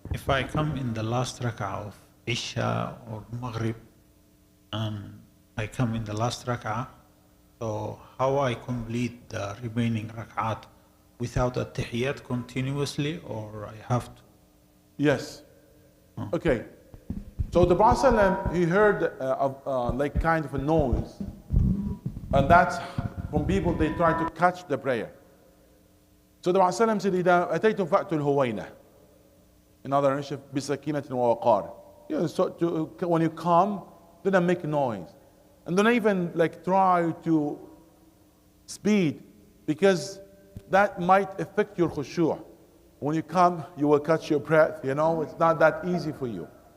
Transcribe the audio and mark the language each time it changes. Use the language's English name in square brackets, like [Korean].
[English] If I come in the last rak'ah of Isha or Maghrib, and I come in the last rak'ah, so how I complete the remaining rak'at without a tahiyyat continuously, or I have to? Yes. Okay. So the Prophet ﷺ, he heard like kind of a noise, and that's from people they try to catch the prayer. So the Prophet ﷺ said, [Arabic] إذا أتيتم فأتوا الهوينة. [English] In other words, [Arabic] بسكينة ووقار. [English] You know, so when you come, don't make noise, and don't even like try to speed, because that might affect your khushu'. When you come, you will catch your breath. You know, it's not that easy for you.